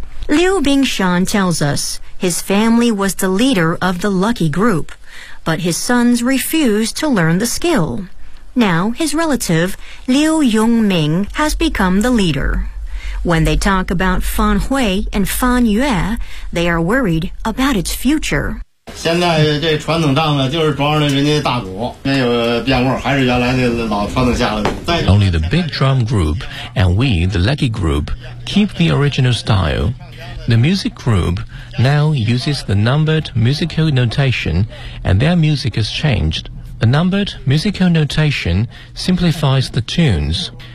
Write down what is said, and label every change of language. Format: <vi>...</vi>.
<en>Liu Bingshan tells us his family was the leader of the Lucky Group, but his sons refused to learn the skill. Now, his relative, Liu Yongming, has become the leader. When they talk about Fan Hui and Fan Yue, they are worried about its future.</en> <zh>现在这传统档子就是装着人家大鼓，没有变过，还是原来的老传统下来。</zh> <en>Only the big drum group and we, the lucky group, keep the original style. The music group now uses the numbered musical notation and their music has changed. The numbered musical notation simplifies the tunes.</en>